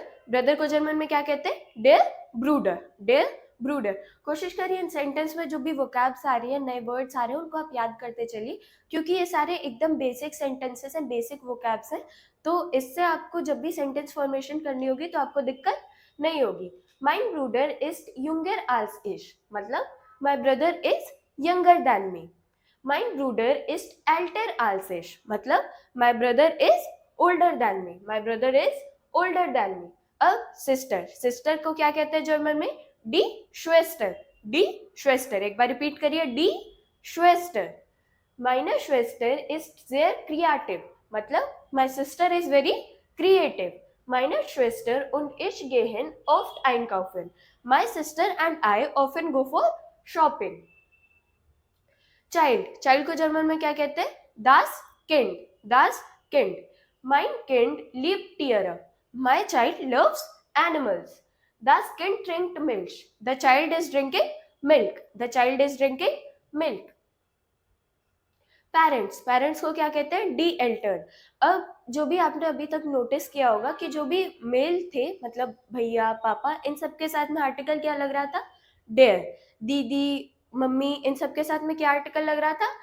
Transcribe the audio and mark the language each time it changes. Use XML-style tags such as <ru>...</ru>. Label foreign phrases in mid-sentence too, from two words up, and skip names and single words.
<hi>ब्रदर को जर्मन में क्या कहते हैं?</hi> <de>der Bruder, der Bruder.</de> <hi>कोशिश करिए इन सेंटेंस में जो भी वोकैब्स आ रही है, नए वर्ड्स आ रहे हैं, उनको आप याद करते चलिए, क्योंकि ये सारे एकदम</hi> <en>basic sentences</en> <hi>हैं,</hi> <en>basic vocabs</en> <hi>हैं। तो इससे आपको जब भी</hi> <en>sentence formation</en> <hi>करनी होगी तो आपको दिक्कत नहीं होगी।</hi> <de>Mein Bruder ist jünger als ich,</de> <en>मतलब my brother is younger than me.</en> <de>Mein Bruder ist älter als ich,</de> <en>मतलब my brother is older than me, my brother is older than me.</en> <hi>अब सिस्टर, सिस्टर को क्या कहते हैं जर्मन में?</hi> <de>die Schwester, die Schwester.</de> <hi>एक बार रिपीट करिए,</hi> <de>die Schwester. Meiner Schwester ist sehr kreativ, मतलब</de> <en>my sister is very creative.</en> <de>Meine Schwester und ich gehen oft einkaufen.</de> <en>My sister and I often go for shopping.</en> <hi>चाइल्ड, चाइल्ड को जर्मन में क्या कहते हैं?</hi> <de>Das Kind, das Kind। Mein Kind liebt Tiere,</de> <en>my child loves animals।</en> <de>Das Kind trinkt</de> <en>milk, the child is drinking milk, the child is drinking milk।</en> <hi>पेरेंट्स, पेरेंट्स को क्या कहते हैं?</hi> <de>die Eltern.</de> <hi>अब जो भी आपने अभी तक नोटिस किया होगा कि जो भी मेल थे, मतलब भैया पापा, इन सबके साथ में आर्टिकल क्या लग रहा था?</hi> <de>डेयर।</de> <hi>दीदी मम्मी, इन सबके साथ में क्या आर्टिकल लग रहा था?</hi>